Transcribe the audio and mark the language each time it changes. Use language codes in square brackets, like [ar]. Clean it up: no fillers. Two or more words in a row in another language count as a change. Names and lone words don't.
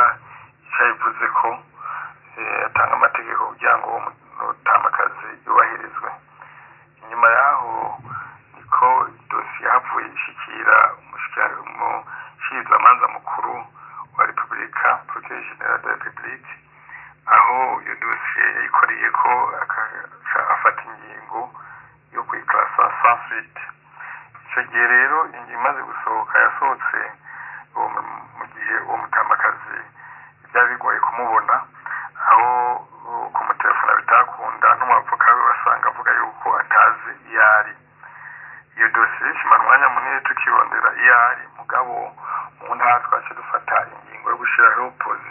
[rn] icyayivuze ko atanga amategeko kugira ngo umutamakazi yubahirizwe inyuma yaho niko dossier yavuye ishikira umushikirizamanza mukuru wa Republika [fr] Procureur General de la République [rn] aho iyo dossier yayikoreye ko afata ingingo yo kwiklasa [fr] sans suite [rn] icyo gihe rero imaze gusohoka yasohotse mu gihe uwo mutamakazi byari bigoye kumubona aho kumutelefona bitakunda n'umwavoka we basanga avuga yuko atazi iyo ari iyo dosiye ishimara umwanya munini tukirondera iyo ari mugabo mu ntara twace dufata ingingo yo gushyiraho